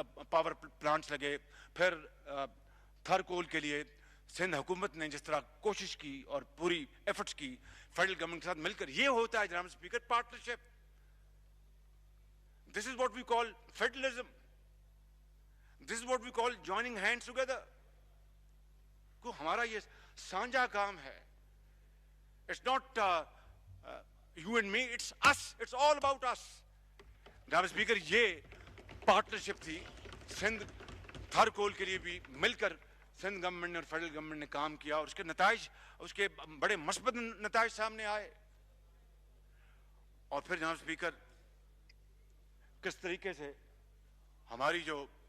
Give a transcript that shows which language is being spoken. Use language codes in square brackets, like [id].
[ur] Power plants لگے، پھر تھر کول کے لیے سندھ حکومت نے جس طرح کوشش کی اور پوری ایفرٹس کی فیڈرل گورنمنٹ کے ساتھ مل کر۔ یہ ہوتا ہے جناب speaker partnership. [en] This is what we call federalism. This is what we call joining hands together. [ur] کو ہمارا یہ سانجھا کام ہے۔ [en] It's not you and me, it's us. It's all about us. [ur] جناب اسپیکر یہ پارٹنرشپ تھی۔ سندھ تھر کول کے لیے بھی مل کر سندھ گورنمنٹ نے اور فیڈرل گورنمنٹ نے کام کیا، اور اس کے نتائج، اس کے بڑے مثبت نتائج سامنے آئے۔ اور پھر جناب اسپیکر کس طریقے سے ہماری جو